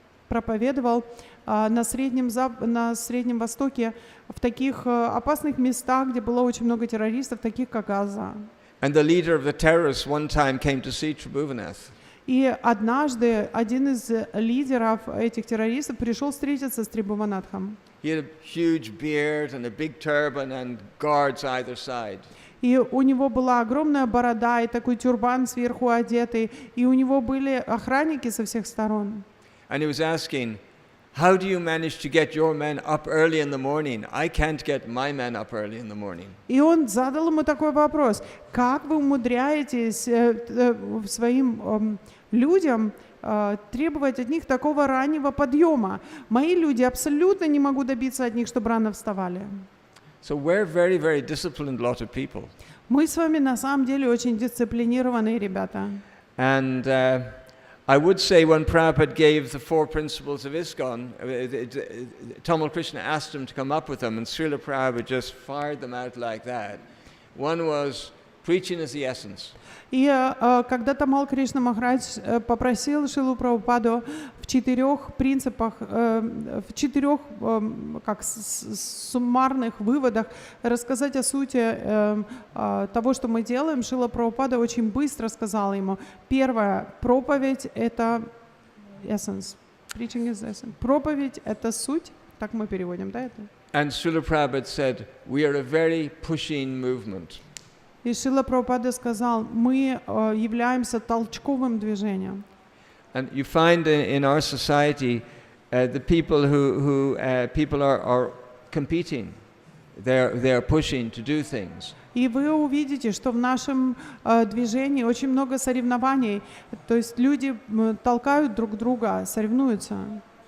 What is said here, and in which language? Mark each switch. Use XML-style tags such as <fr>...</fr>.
<ru>проповедовал на Среднем Востоке в таких опасных местах, где было очень много террористов, таких как Газа.</ru> <en>And the leader of the terrorists one time came to see Tribhuvannath.</en> <ru>И однажды один из лидеров этих террористов пришел встретиться с Трибхуванатхом.</ru> <en>He had a huge beard and a big turban and guards either side.</en> <ru>И у него была огромная борода и такой тюрбан сверху одетый, и у него были охранники со всех сторон.</ru> <en>And he was asking, how do you manage to get your men up early in the morning? I can't get my men up early in the morning.</en> <ru>И он задал ему такой вопрос: как вы умудряетесь своим людям требовать от них такого раннего подъема? Мои люди абсолютно не могут добиться от них, чтобы рано вставали.</ru> <en>So we're very, very disciplined lot of people.</en> <ru>Мы с вами на самом деле очень дисциплинированные ребята.</ru> <en>And I would say when Prabhupada gave the 4 principles of ISKCON, Tamal Krishna asked him to come up with them, and Srila Prabhupada just fired them out like that. One was, preaching is the essence.</en> <ru>И когда Тамал Кришна Махарадж попросил Шрилу Прабхупаду в 4 принципах, в 4 как суммарных выводах рассказать о сути того, что мы делаем, Шрила Прабхупада очень быстро сказала ему: первое, проповедь — это essence.</ru> <en>Preaching is essence.</en> <ru>Проповедь — это суть. Так мы переводим, да, это?</ru> <en>And Srila Prabhupada said, we are a very pushing movement.</en> <ru>И Шрила Прабхупада сказал: мы являемся толчковым движением.</ru> <en>And you find in our society, the people who people are competing, they are pushing to do things.</en> <ru>И вы увидите, что в нашем движении очень много соревнований, то есть люди толкают друг друга, соревнуются.</ru>